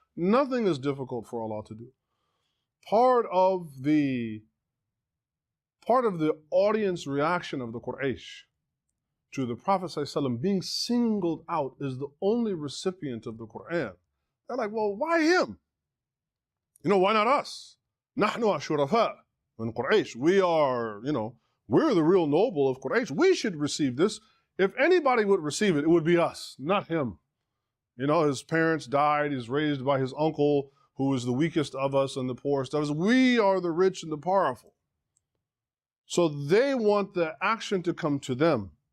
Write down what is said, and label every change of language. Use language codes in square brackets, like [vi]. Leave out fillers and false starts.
[en] Nothing is difficult for Allah to do. Part of the audience reaction of the Quraysh to the Prophet ﷺ being singled out as the only recipient of the Quran. They're like, well, why him? Why not us? [ar] نحن الشرفاء من Quraysh. [en] We are, we're the real noble of Quraysh. We should receive this. If anybody would receive it, it would be us, not him. His parents died. He's raised by his uncle, who is the weakest of us and the poorest of us. We are the rich and the powerful. So they want the action to come to them.